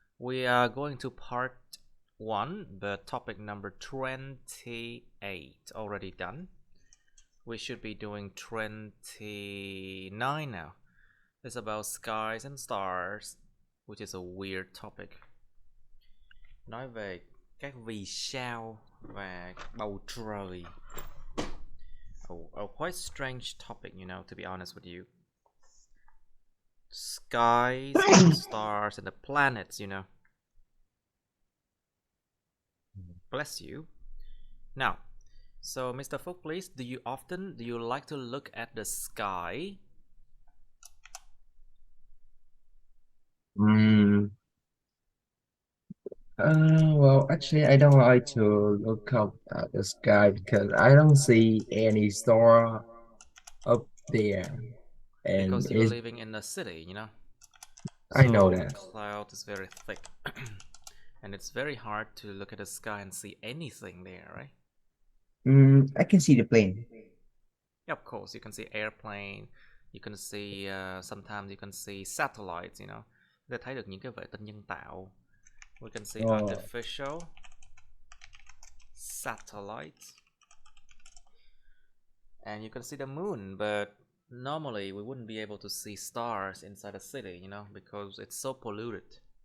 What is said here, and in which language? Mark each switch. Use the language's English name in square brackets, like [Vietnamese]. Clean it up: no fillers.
[English] We are going to part 1, the topic number 28, already done. We should be doing 29 now. It's about skies and stars, which is a weird topic. [Vietnamese] Nói về các vì sao và bầu trời. [English] A quite strange topic, to be honest with you. Skies and stars and the planets. Bless you. Now, so Mr. Phúc, please, do you like to look at the sky? Well, actually, I don't like to look up at the sky because I don't see any star up there, and Because you're it's living in the city. I know So the that. cloud is very thick. And it's very hard to look at the sky and see anything there, right? I can see the plane. Yeah, of course, you can see airplane, you can see sometimes you can see satellites. [Vietnamese] Để thấy được những cái vệ tinh nhân tạo. [English] We can see artificial satellites. And you can see the moon, but normally we wouldn't be able to see stars inside a city, because it's so polluted.